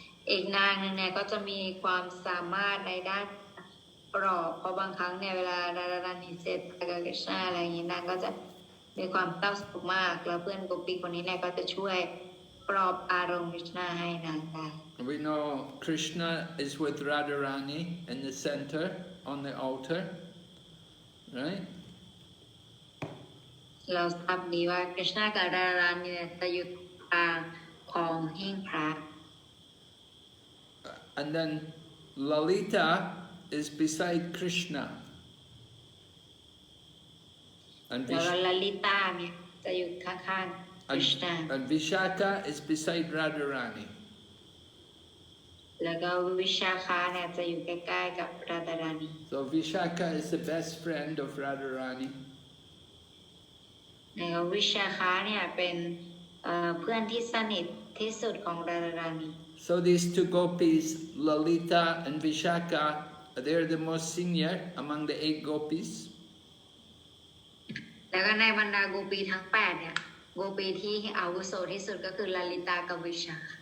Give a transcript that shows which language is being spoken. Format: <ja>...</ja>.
<th>อีกนางนึงเนี่ยก็จะมีความสามารถในด้านปลอบเพราะบางครั้งเนี่ยเวลาดารานีเสร็จกับกฤษณาอะไรอย่างนี้นางก็จะมีความเศร้าโศกมากแล้วเพื่อนโกปีคนนี้เนี่ยก็จะช่วยปลอบอารมณ์กฤษณาให้นางได้</th> <en>We know Krishna is with Radharani in the center on the altar, right?</en> <th>เราทราบดีว่ากฤษณากับดารานีเนี่ยจะอยู่กลางของหิ้งพระ</th> <en>And then Lalita is beside Krishna.</en> <th>แล้วลลิตาเนี่ยจะอยู่ข้างๆกฤษณา</th> <en>and Vishaka is beside Radharani.</en> <th>แล้วก็วิชาคาเนี่ยจะอยู่ใกล้ๆกับราดารานี</th> <en>So Vishaka is the best friend of Radharani.</en> <th>แล้ววิชาคาเนี่ยเป็นเพื่อนที่สนิทที่สุดของราดารานี</th> <en>So these two gopis, Lalita and Vishaka, they're the most senior among the 8 gopis.</en> <th>แล้วก็ในบรรดาโกปีทั้ง8เนี่ยโกปีที่อาวุโสที่สุดก็คือลลิตากับวิชา</th>